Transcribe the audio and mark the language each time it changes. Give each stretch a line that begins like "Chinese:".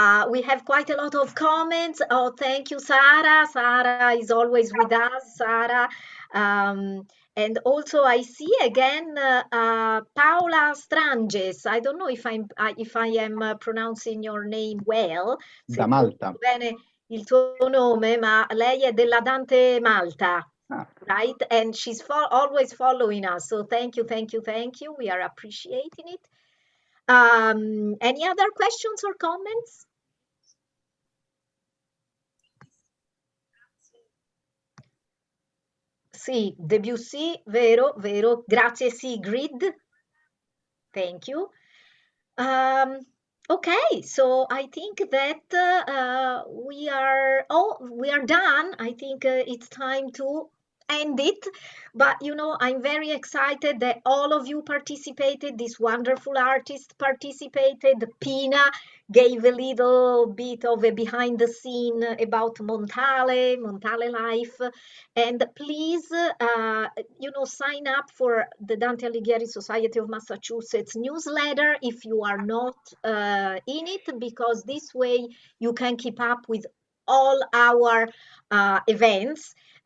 English: We have quite a lot of comments. Oh, thank you, Sara. Sara is always with us, Sara. And also I see again Paola Stranges. I don't know if I am pronouncing your name well.
Italian: Da Malta. Bene il tuo nome, ma lei è della Dante Malta.
English: Right? And she's always following us. So thank you. We are appreciating it. Any other questions or comments?
Italian: Sì, Debussy, vero, grazie Sigrid.
English: Thank you. Okay, so I think that we are done. I think it's time to end it, but you know, I'm very excited that all of you participated. This wonderful artist participated. Pina gave a little bit of a behind the scene about Montale life, and please you know, sign up for the Dante Alighieri Society of Massachusetts newsletter if you are not in it, because this way you can keep up with all our events.